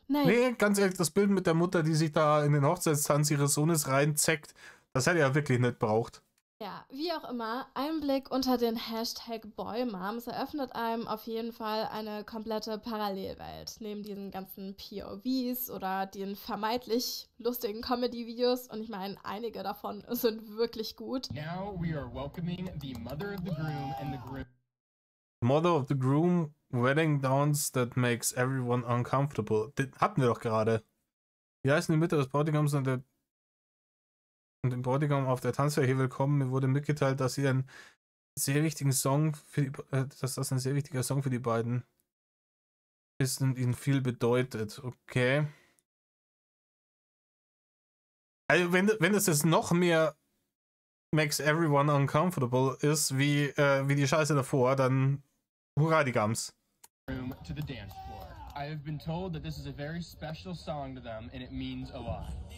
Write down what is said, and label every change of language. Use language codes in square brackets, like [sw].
[de] Nee, ganz ehrlich, das Bild mit der Mutter, die sich da in den Hochzeitstanz ihres Sohnes reinzeckt, das hätte er ja wirklich nicht braucht. Ja, wie auch immer, ein Blick unter den Hashtag Boymoms eröffnet einem auf jeden Fall eine komplette Parallelwelt. Neben diesen ganzen POVs oder den vermeintlich lustigen Comedy-Videos. Und ich meine, einige davon sind wirklich gut. [en] Now we are welcoming the mother of the groom and the groom. Mother of the Groom, Wedding Dance that makes everyone uncomfortable. [de] Den hatten wir doch gerade. Wie heißen die Mütter des Bräutigams und dem Bräutigam auf der Tanzfläche willkommen? Mir wurde mitgeteilt, dass sie einen sehr wichtigen Song dass das ein sehr wichtiger Song für die beiden ist und ihnen viel bedeutet. Okay. Also wenn das jetzt noch mehr [en] makes everyone uncomfortable [de] ist, wie die Scheiße davor, dann hurra die Gams. [en] Room to the dance floor. I have been told that this is a very special song to them and it means a lot.